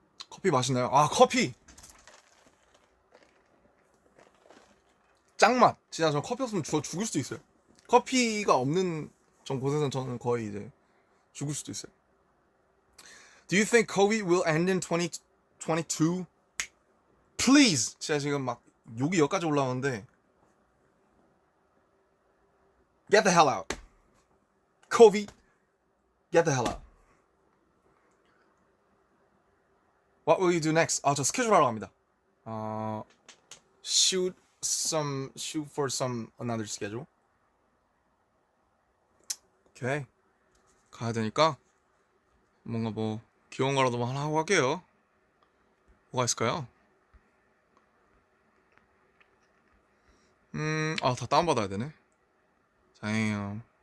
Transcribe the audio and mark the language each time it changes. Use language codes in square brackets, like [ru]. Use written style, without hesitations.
[ko] 커피 마시나요? 커피! 짱맛! 진짜 저 커피 없으면 죽을 수도 있어요. 커피가 없는 곳에서는 저는 거의 이제 죽을 수도 있어요. [en] Do you think COVID will end in 2022? Please! [ko] 진짜 지금 막 욕이 여기까지 올라오는데 [en] Get the hell out. COVID, get the hell out. What will you do next? [ko] 저 스케줄 하러 갑니다. [en] Shoot for some another schedule. [ko] 오케이. 가야 되니까 뭔가 뭐 귀여운 거라도 하나 하고 갈게요. 뭐가 있을까요? 다 다운받아야 되네. [en] Damn.